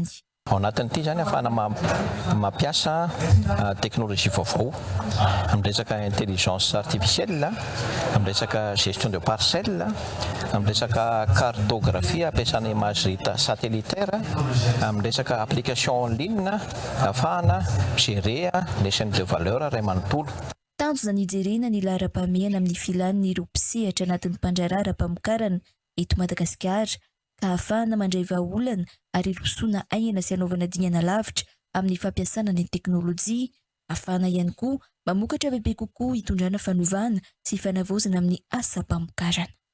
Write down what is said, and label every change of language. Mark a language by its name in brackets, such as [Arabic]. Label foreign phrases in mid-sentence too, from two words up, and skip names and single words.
[Malagasy] Ao anatin'ity zany ahafahana mampiasa teknôlôjia vaovao amin'ny resaka [French] intelligence artificielle, [Malagasy] amin'ny resaka [French] gestion de parcelle, [Malagasy] amin'ny resaka cartographie ampiasana [French] imagerie satellitaire, [Malagasy] amin'ny resaka [French] application en ligne [Malagasy] ahafahana [French] gérer les chaînes de valeur [Malagasy] ray manontolo. Tanjona ny jerena ny lara-pamehana amin'ny filan'ny ireo mpisehatra anatin'ny mpandrarara mpamokarana eto Madagasikara ka ahafahana mandray vahaolana ary rosoana aingana sy anaovana dingana lavitra amin'ny fampiasana ny teknôlôjia, ahafahana ihany koa mamokatra bebe kokoa hitondrana fanovana sy fanavaozana amin'ny asa-pamokarana.